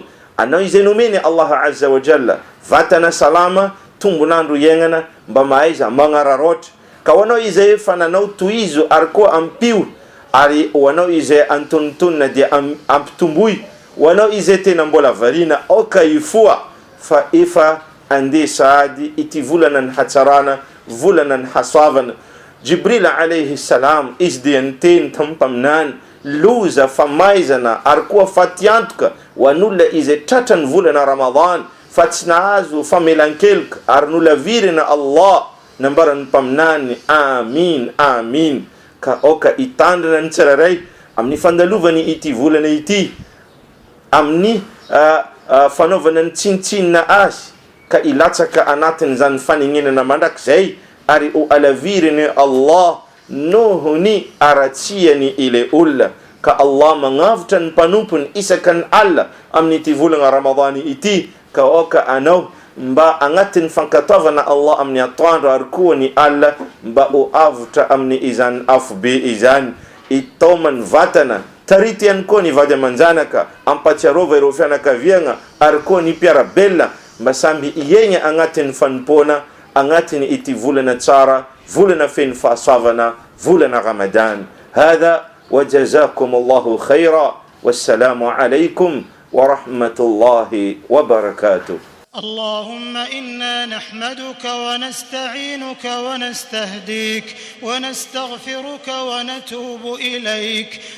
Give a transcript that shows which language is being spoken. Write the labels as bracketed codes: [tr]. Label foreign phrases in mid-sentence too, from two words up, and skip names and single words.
[mg] Anao izay nomeny [ar] الله عز وجل [mg] vatana salama, tombonandro iainana mba mahaiza magnararotra. Ka ho anao izay efa nanao tohizo ary koa ampio ary ho anao izay antonontonona dia ampitomboy, ho anao izay tena mbola variana oka ifoa fa efa ande sady ity volana ny hatsarana, volana ny hasavana. [ar] جبريل عليه السلام [mg] izy dia niteny tampaminany loza famaizana ary koa fatiantoka ho an'olona izay tratra ny volana Ramadan fa tsy nahazo famelan-keloka ary nolavirina Allah nambarany mpaminany amin amin. Ka oka itandrina ny tsirairay amin'ny fandalovany ity volana ity amin'ny fanaovana ny tsinitsinina azy ka ilatsaka anatin' zany faninenana mandrakizay ary o alaviriny Allah nohony aratsiany ile olona. Ka Allah magnavitra ny mpanompony isaka ny alla amin'ny ity volana Ramadani ity ka oka anao mba agnatin'ny fankatoavana Allah amin'ny atoandro ary koa ny alla mba o avitra amin'ny izany afobe izany itaomany vatana tarity ihany koa ny vady amanjanaka ampatsiarova ireo fianakaviagna ary koa ny mpiarabelona mba samby iegna agnatin'ny fanompoana agnatin'ny ity volana tsara, volana feno fahasoavana, volana Ramadan. [ar] هذا وجزاكم الله خيرا والسلام عليكم ورحمة الله وبركاته. اللهم إنا نحمدك ونستعينك ونستهديك ونستغفرك ونتوب إليك